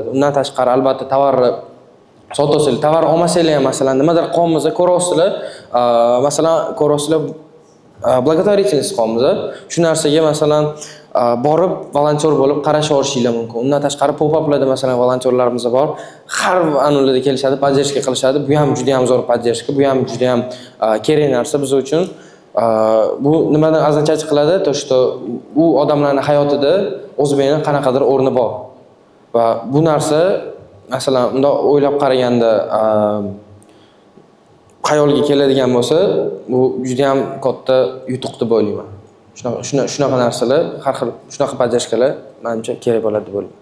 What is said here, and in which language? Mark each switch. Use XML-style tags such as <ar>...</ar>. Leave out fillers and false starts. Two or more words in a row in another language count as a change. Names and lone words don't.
<uz>Undan tashqari, albatta, tovarni sotosizlar, tovar olmasanglar ham, masalan, nimadir qolmasa ko'rasizlar, masalan, благотворительность qolmiz. Shu narsaga masalan borib volontyor bo'lib qarashib olishinglar mumkin. Undan tashqari pop-uplarda masalan volontyorlarimiz bor. Har anlarda kelishadi, поддержка qilishadi. Bu ham juda ham zo'r поддержка, bu ham juda ham kerak narsa biz uchun. Bu nimadan означать qiladi?</uz> <ru>То, что</ru> <uz>u odamlarning hayotida o'zbekning qanaqadir o'rni bor. Va bu narsa masalan unda o'ylab qaraganda xayolga keladigan bo'lsa, bu juda ham katta yutuq deb o'ylayman. Shunaqa narsalar, har xil shunaqa bajarishlar menimcha kerak bo'ladi deb o'ylayman.</uz>